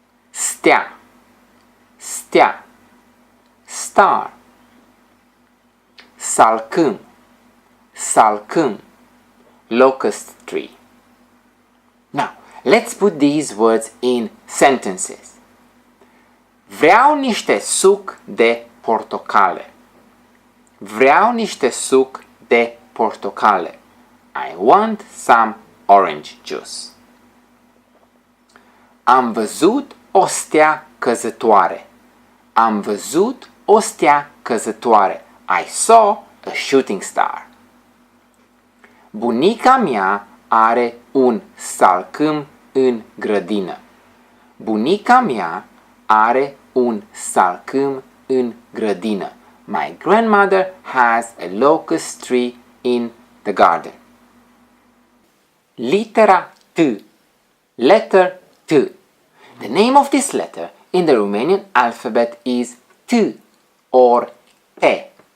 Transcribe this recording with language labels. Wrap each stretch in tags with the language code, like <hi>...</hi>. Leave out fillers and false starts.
<ro>Stea, stea,</ro> <en>star.</en> <ro>Salcâm, salcâm,</ro> <en>locust tree. Now, let's put these words in sentences.</en> <ro>Vreau niște suc de portocale. Vreau niște suc de portocale.</ro> <en>I want some orange juice.</en> <ro>Am văzut o stea căzătoare. Am văzut o stea căzătoare.</ro> <en>I saw a shooting star.</en> <ro>Bunica mea are un salcâm în grădină. Bunica mea are un salcâm în grădină.</ro> <en>My grandmother has a locust tree in the garden.</en> <ro>Litera T.</ro> <en>Letter T. The name of this letter in the Romanian alphabet is T or Te.</en>